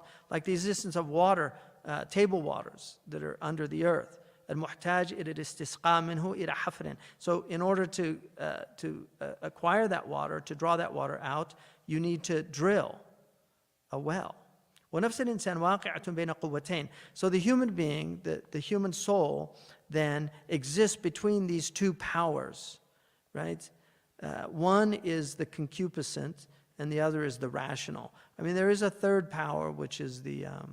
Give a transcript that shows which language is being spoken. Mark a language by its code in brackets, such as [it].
[en] Like the existence of water, table waters that are under the earth. [ar] المحتاج إلى الاستسقاء منه إلى حفر. [en] So in order to acquire that water, to draw that water out, you need to drill a well. [ar] ونفس الإنسان واقعة بين قوتين. [en] So the human being, the human soul, then exists between these two powers, right? One is the concupiscent, and the other is the rational. I mean, there is a third power, which is the